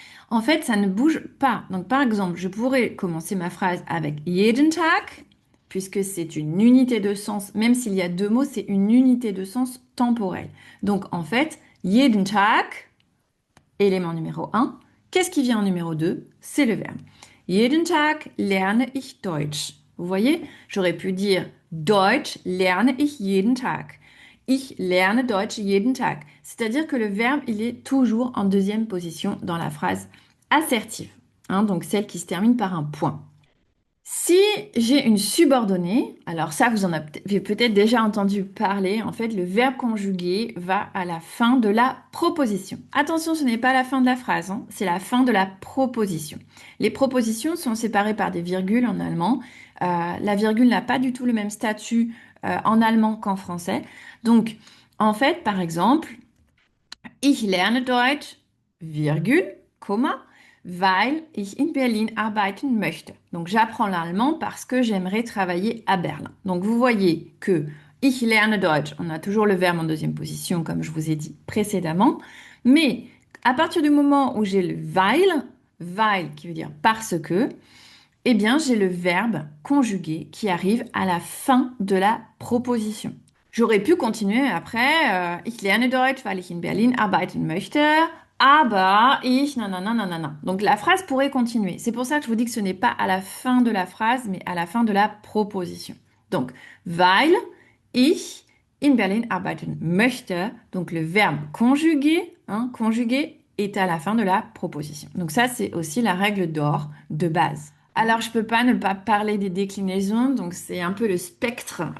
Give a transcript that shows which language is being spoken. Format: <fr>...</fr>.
<fr>En fait, ça ne bouge pas. Donc, par exemple, je pourrais commencer ma phrase avec</fr> <de>jeden Tag,</de> <fr>puisque c'est une unité de sens, même s'il y a deux mots, c'est une unité de sens temporelle. Donc, en fait,</fr> <de>jeden Tag,</de> <fr>élément numéro un. Qu'est-ce qui vient en numéro 2? C'est le verbe.</fr> <de>Jeden Tag lerne ich Deutsch.</de> <fr>Vous voyez, j'aurais pu dire</fr> <de>Deutsch lerne ich jeden Tag. Ich lerne Deutsch jeden Tag.</de> <fr>C'est-à-dire que le verbe, il est toujours en deuxième position dans la phrase assertive, hein, donc celle qui se termine par un point. Si j'ai une subordonnée, alors ça, vous en avez peut-être déjà entendu parler, en fait, le verbe conjugué va à la fin de la proposition. Attention, ce n'est pas la fin de la phrase, hein, c'est la fin de la proposition. Les propositions sont séparées par des virgules en allemand. La virgule n'a pas du tout le même statut en allemand qu'en français. Donc, en fait, par exemple,</fr> <de>ich lerne Deutsch,</de> <fr>virgule,</fr> <de>Komma, weil ich in Berlin arbeiten möchte.</de> <fr>Donc j'apprends l'allemand parce que j'aimerais travailler à Berlin. Donc vous voyez que</fr> <de>ich lerne Deutsch,</de> <fr>on a toujours le verbe en deuxième position comme je vous ai dit précédemment, mais à partir du moment où j'ai le weil qui veut dire parce que, eh bien j'ai le verbe conjugué qui arrive à la fin de la proposition. J'aurais pu continuer après,</fr> <de>ich lerne Deutsch, weil ich in Berlin arbeiten möchte, aber ich nanana nanana.</de> <fr>Donc la phrase pourrait continuer. C'est pour ça que je vous dis que ce n'est pas à la fin de la phrase, mais à la fin de la proposition. Donc,</fr> <de>weil ich in Berlin arbeiten möchte,</de> <fr>donc le verbe conjugué, hein, conjugué, est à la fin de la proposition. Donc ça, c'est aussi la règle d'or de base. Alors, je peux pas ne pas parler des déclinaisons, donc c'est un peu le spectre.</fr>